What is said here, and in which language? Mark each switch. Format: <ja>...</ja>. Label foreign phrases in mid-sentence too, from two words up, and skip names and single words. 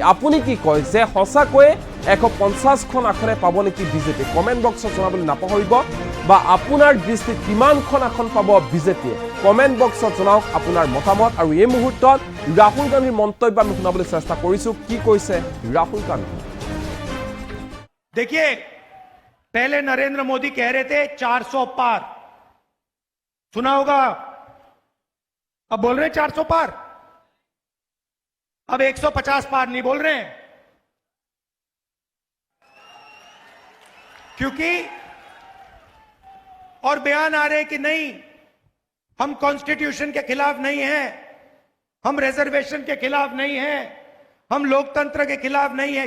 <as>আপুনি কি কয় যে সঁচাকৈয়ে 150খন আসনে পাব নেকি বিজেপি? কমেন্ট বক্সত জনাবলৈ নাপাহৰিব, বা আপোনাৰ দৃষ্টিত কিমানখন আসন পাব বিজেপিয়ে? কমেন্ট বক্সত জনাওক আপোনাৰ মতামত। আৰু এই মুহূৰ্তত ৰাহুল গান্ধীৰ মন্তব্য আমি শুনাবলৈ চেষ্টা কৰিছো। কি কৈছে राहुल गांधी?</as> <hi>देखिए, पहले नरेंद्र मोदी कह रहे थे 400 पार, सुना होगा। अब बोल रहे हैं 400 पार, अब 150 पार नहीं बोल रहे हैं, क्योंकि और बयान आ रहे कि नहीं, हम कॉन्स्टिट्यूशन के खिलाफ नहीं हैं, हम रिजर्वेशन के खिलाफ नहीं हैं, हम लोकतंत्र के खिलाफ नहीं हैं।</hi>